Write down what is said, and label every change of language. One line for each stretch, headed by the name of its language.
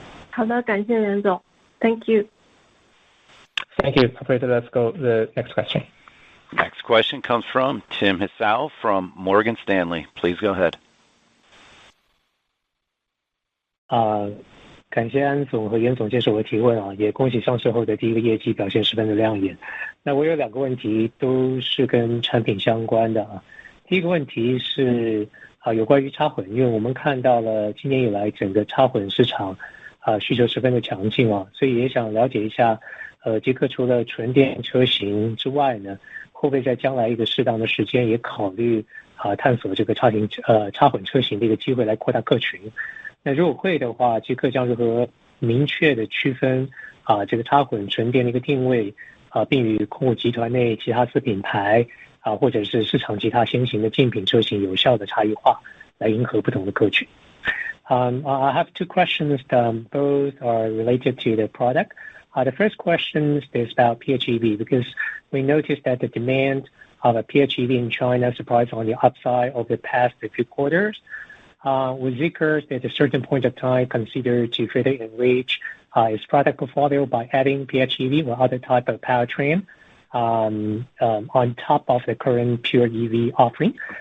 Chinese: 好的，感谢袁总 ，
English: Thank you. Thank you. Operator, let's go to the next question. Next question comes from Tim Hsiao from Morgan Stanley. Please go ahead.
Chinese: 感谢安总和袁总接受我的提问啊，也恭喜上市后的第一个业绩表现十分的亮眼。那我有2个问题，都是跟产品相关的啊。第一个问题是有关于插混，因为我们看到了今年以来整个插混市场需求十分的强劲啊，所以也想了解一下，捷克除了纯电车型之外呢，会不会在将来一个适当的时间也考虑探索这个插混车型的一个机会来扩大客群？那如果会的话，捷克将如何明确的区分这个插混纯电的一个定位并与控股集团内其他子品牌或者是市场其他先行的竞品车型有效的差异化，来迎合不同的客群。
English: I have 2 questions. Both are related to the product. The first question is about PHEV because we noticed that the demand of a PHEV in China surprised on the upside over the past few quarters. With Zeekr, at a certain point of time, considered to further enrich its product portfolio by adding PHEV or other type of powertrain on top of the current pure EV offering.